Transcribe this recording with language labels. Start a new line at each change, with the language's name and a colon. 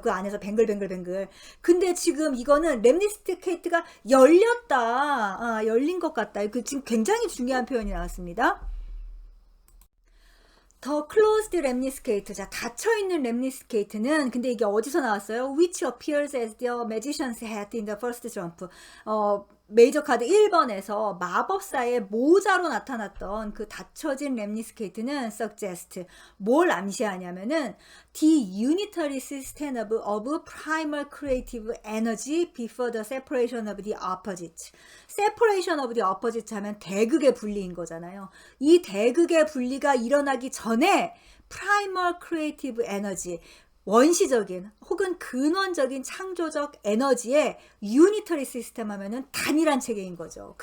Korean: 그 안에서 뱅글뱅글. 근데 지금 이거는 lemniscate가 열렸다. 열린 것 같다. 그 지금 굉장히 중요한 표현이 나왔습니다. 더 클로즈드 lemniscate. 자, 닫혀있는 lemniscate는 근데 이게 어디서 나왔어요?
English: Which appears as the magician's hat in the first jump.
Korean: 메이저 카드 1번에서 마법사의 모자로 나타났던 그 닫혀진 lemniscate는 suggest. 뭘 암시하냐면은
English: the unitary system of primal creative energy before the separation of the opposite. separation of the opposite
Korean: 하면 대극의 분리인 거잖아요. 이 대극의 분리가 일어나기 전에 primal creative energy, 원시적인 혹은 근원적인 창조적 에너지의 유니터리 시스템 하면은 단일한 체계인 거죠.